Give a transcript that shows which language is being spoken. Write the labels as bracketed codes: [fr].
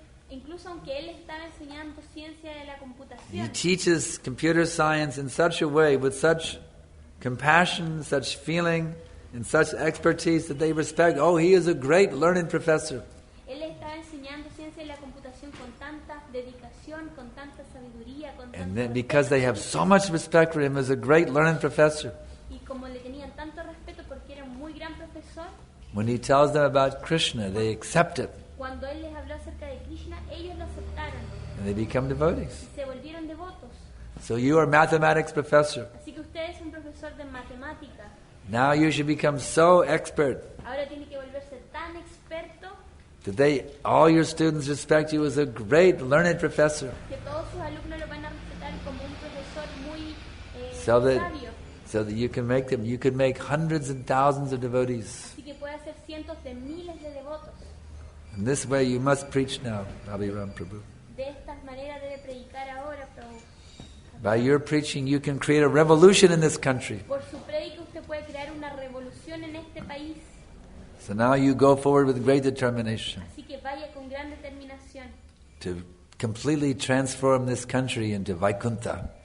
[es] Incluso aunque él estaba enseñando ciencia de la [en] He [es] computación, [en] teaches computer science in such a way, with such compassion, such feeling, and such expertise that they respect. Oh, he is a great learned professor. [es] él estaba enseñando ciencia de la computación con tanta dedicación, con tanta sabiduría, con [en] And [es] tanto [en] then because they have so much respect for him as a great learned professor, [es] y como le tenían tanto respeto porque era un muy gran profesor, [en] when he tells them about Krishna, they accept it. [es] cuando él les habló acerca de Krishna, ellos lo aceptaron [en] And they become devotees. [es] y se volvieron devotos. [en] So you are a mathematics professor. [es] Así que usted es un profesor de matemática. [en] Now you should become so expert [es] Ahora tiene que volverse tan experto [en] that all your students respect you as a great learned professor. [es] que todos sus alumnos lo van a respetar como un profesor muy [en] So that [es] sabio. [en] you can make hundreds and thousands of devotees. [es] Así que puede hacer cientos de miles de devotos. [en] In this way you must preach now, Abhiram Prabhu. [es] De esta manera debe predicar ahora, Prabhu. [en] By your preaching you can create a revolution in this country. [es] Por su predica usted puede crear una revolución en este país. [en] So now you go forward with great determination [es] Así que vaya con gran determinación [en] to completely transform this country into Vaikuntha.